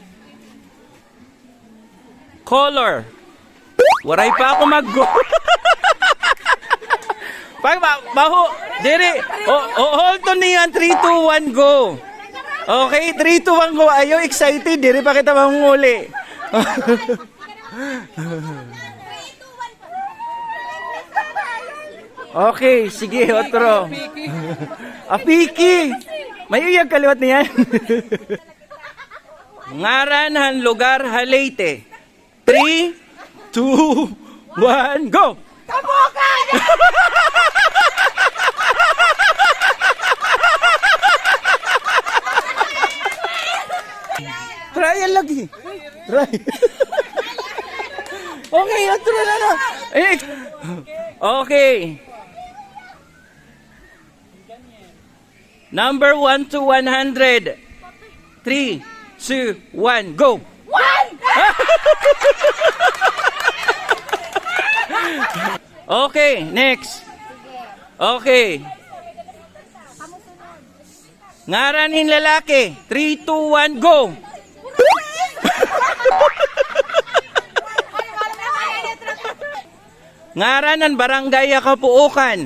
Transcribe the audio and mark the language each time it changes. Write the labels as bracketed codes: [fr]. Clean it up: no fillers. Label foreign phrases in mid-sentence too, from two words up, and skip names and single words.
[war] Color. Waray pa ako mag-go. Pag baho, dire. [en] Hold on niyan, 3, 2, 1, go. Okay, 3, 2, 1, go. [war] Ayaw excited, dire pa kita manguli. Okay, sige, otro. Apiki. May uyag kaliwat niyan. Ngaran han lugar Leyte. [en] 3, 2, 1, go! [war] Kabukan! Trial lagi. Try. Okay, otro na na. Okay. [en] Number 1 to 100. 3, 2, 1, go! 1! Okay, next. [war] Okay. Ngaranin lalaki. [en] 3, 2, 1, go! [war] Ngaranan barangay Kapuukan.